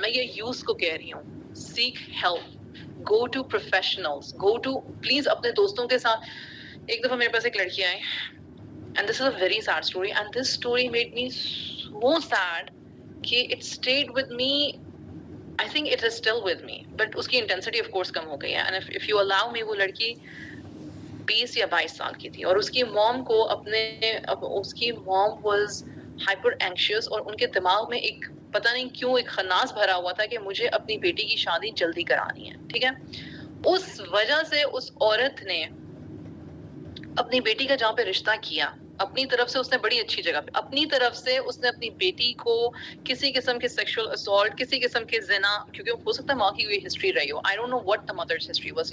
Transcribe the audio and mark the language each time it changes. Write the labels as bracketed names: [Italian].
[Urdu] میں یہ یوز کو کہہ رہی ہوں, [English] seek help, go to professionals, please [Urdu] اپنے دوستوں کے ساتھ. ایک دفعہ میرے پاس ایک لڑکی آئی, [English] and this is a very sad story, and this story made me so sad [Urdu] کہ [English] it stayed with me. I think it is still with me, but [Urdu] اس کی [English] intensity of course [Urdu] کم ہو گئی ہے. [English] and if you allow me, [Urdu] وہ لڑکی 20 یا 22 سال کی تھی, اور اس کی موم کو اس کی موم [English] was hyper anxious, [Urdu] اور ان کے دماغ میں ایک پتہ نہیں کیوں ایک خناس بھرا ہوا تھا کہ مجھے اپنی بیٹی کی شادی جلدی کرانی ہے. ٹھیک ہے, اس وجہ سے اس عورت نے اپنی بیٹی کا جہاں پہ رشتہ کیا, اپنی طرف سے اس نے بڑی اچھی جگہ پہ, اپنی طرف سے اس نے اپنی بیٹی کو کسی قسم کے سیکشل اسالٹ, کسی قسم کے زنا, کیونکہ ہو سکتا ہے ماں کی کوئی ہسٹری رہی ہو, [English] I don't know what the mother's history was.